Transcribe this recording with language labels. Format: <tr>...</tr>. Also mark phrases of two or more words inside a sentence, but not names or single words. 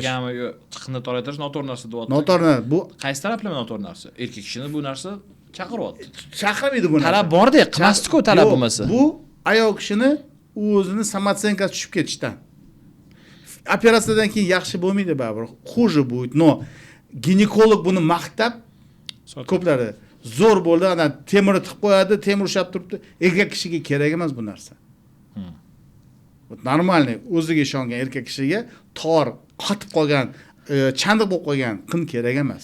<uz>Qinni toraytirish noto'g'ri narsa deyapti. Noto'g'ri. Bu qaysi talablama noto'g'ri narsa? Erkak kishini bu narsa chaqiryapti. Chaqirmaydi bu narsa. Talab bor-da, qilmasdi-ku talab bo'lmasa. Bu ayol kishini o'zini samotsenkasi tushib ketishdan. Operatsiyadan keyin yaxshi bo'lmaydi baribir.</uz> <ru>Хуже будет, но</ru> <uz>ginekolog buni maqtab ko'plari zo'r bo'ldi, ana temirni tiqib qo'yadi, temir ushlab turibdi. Erkak kishiga kerak emas bu narsa. Normalniy o'ziga ishongan erkak kishiga tor, qotib qolgan, chandiq bo'lib qolgan qin kerak emas.</uz>